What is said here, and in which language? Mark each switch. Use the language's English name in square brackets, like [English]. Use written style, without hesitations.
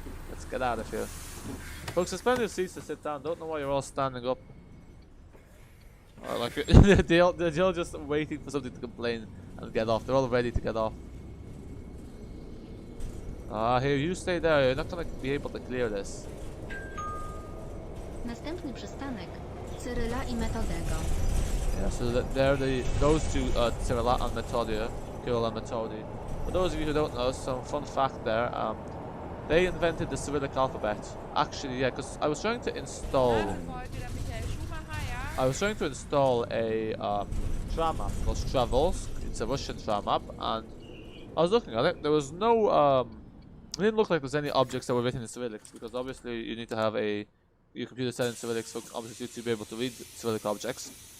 [English] Let's get out of here. Folks, there's plenty of seats to sit down. Don't know why you're all standing up. Like they're all just waiting for something to complain, and and get off. They're all ready to get off. Here, you stay there. You're not gonna be able to clear this. [Polish] Następny przystanek Cyryla i Metodego. [English] Yeah, so those two, Cyrilla and Metodia, Kirill and Metodi. For those of you who don't know, some fun fact there, they invented the Cyrillic alphabet. Actually, yeah, because I was trying to install... [German] Nasen wollte der Michael Schumacher, ja? [English] I was trying to install a tram app called Travels. It's a Russian tram app, and I was looking at it. There was no, it didn't look like there's any objects that were written in Cyrillic, because obviously you need to have your computer set in Cyrillic, so obviously to be able to read Cyrillic objects.